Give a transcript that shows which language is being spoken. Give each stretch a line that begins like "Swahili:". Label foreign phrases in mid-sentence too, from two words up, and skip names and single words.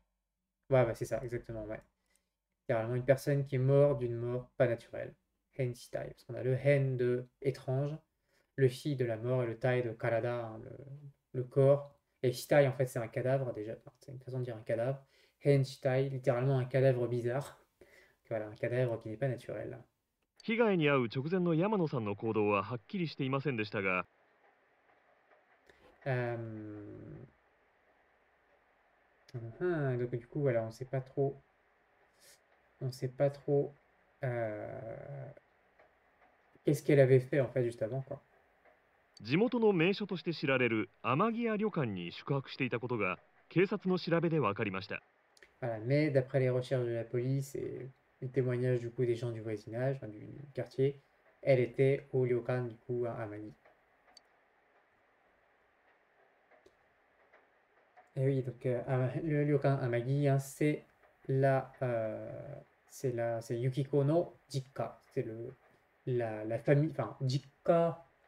French: Ouais, bah c'est ça, exactement, ouais. Carrément une personne qui est morte d'une mort pas naturelle. Henshitai. Parce qu'on a le Hen de étrange, le Shi de la mort et le Tai de Karada, hein, le corps. Et Shitai, en fait, c'est un cadavre déjà. Enfin, c'est une façon de dire un cadavre. Henshitai, littéralement un cadavre bizarre. Voilà, un cadavre qui n'est pas naturel.
Japanese: 被害に遭う直前の山野さんの行動ははっきりしていませんでしたが、
French: Donc du coup, voilà, on sait pas trop. On sait pas trop qu'est-ce qu'elle avait fait en fait juste avant, quoi.
Japanese: 地元の名所として知られる天城屋旅館に宿泊していたことが警察の調べで分かりました。
French: Voilà, mais d'après les recherches de la police et les témoignages du coup des gens du voisinage, enfin, du quartier, elle était au ryokan du coup à Amagi. Et oui, donc le ryokan Amagi, hein, c'est c'est
Japanese: 雪子の実家,
French: c'est la famille, enfin Jikka.